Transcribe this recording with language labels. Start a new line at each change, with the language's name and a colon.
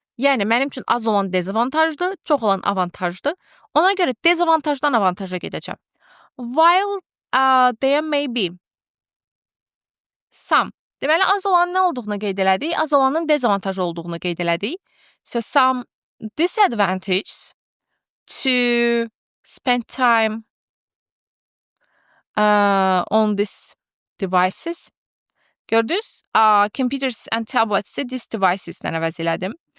Azerbaijani: Yəni, mənim üçün az olan dezavantajdır, çox olan avantajdır. Ona görə dezavantajdan avantaja gedəcəm.
English: While there may be some.
Azerbaijani: Deməli, az olanın nə olduğunu qeyd elədik, az olanın dezavantajı olduğunu qeyd elədik.
English: So, some disadvantages to spend time on these devices.
Azerbaijani: Gördünüz?
English: Computers and tablets these devices-dən
Azerbaijani: əvəz elədim.